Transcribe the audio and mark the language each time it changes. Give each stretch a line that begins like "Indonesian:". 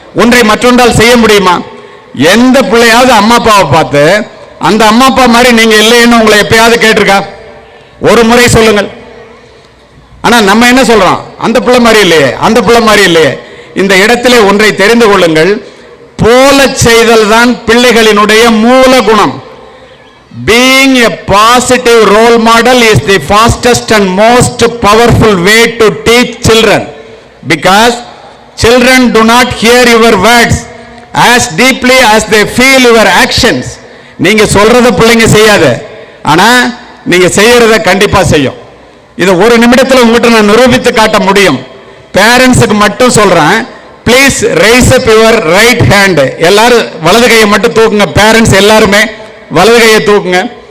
Tamil: ஒன்றை மற்றொன்றால் செய்ய முடியுமா? எந்த பிள்ளையாவது அம்மா அப்பாவை பார்த்து அந்த அம்மா அப்பா மாதிரி நீங்க இல்லைன்னு உங்களை எப்பயாவது கேட்டிருக்கா? ஒரு முறை சொல்லுங்கள். ஆனா நம்ம என்ன சொல்றோம்? அந்த பிள்ளை மாதிரி இல்லையே, அந்த பிள்ளை மாதிரி இல்லையே. இந்த இடத்திலே ஒன்றை தெரிந்து கொள்ளுங்கள். போல செய்தல் தான் பிள்ளைகளினுடைய மூல குணம்.
English: Being a positive role model is the fastest and most powerful way to teach children, because children do not hear your words as deeply as they feel your actions.
Tamil: நீங்க சொல்றத பிள்ளைங்க செய்யாது, ஆனா நீங்க செய்யறத கண்டிப்பா செய்யும். இது ஒரு நிமிடத்தில் உங்ககிட்ட நான் நிரூபித்து காட்ட முடியும். பேரண்ட்ஸுக்கு மட்டும் சொல்றேன்,
English: Please rise up your right hand.
Tamil: எல்லாரும் வலது கையை மட்டும் தூக்குங்க. பேரண்ட்ஸ் எல்லாருமே வலது கையை தூக்குங்க.